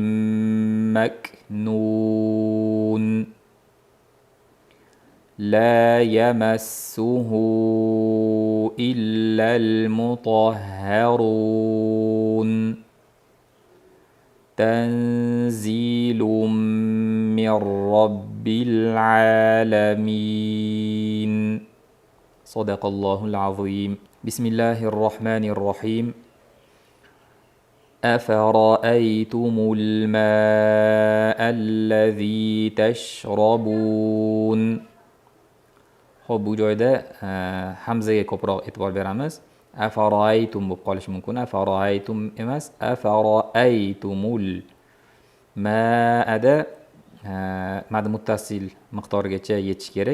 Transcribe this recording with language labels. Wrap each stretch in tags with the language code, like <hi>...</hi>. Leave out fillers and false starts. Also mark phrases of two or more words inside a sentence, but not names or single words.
<ar>مكنون لا يمسه إلا المطهرون تنزيل من رب العالمين صدق الله العظيم. بسم الله الرحمن الرحيم. أفرأيتم الماء الذي تشربون.</ar> <uz>Xo'p, bu joyda hamzaga ko'proq e'tibor beramiz. Afaraytum bo'lib qolishi mumkin. Afaraytum emas, afaraytumul. Ma'ada</uz> <ar>مد متصل</ar> <uz>miqdorigacha yetish kerak.</uz>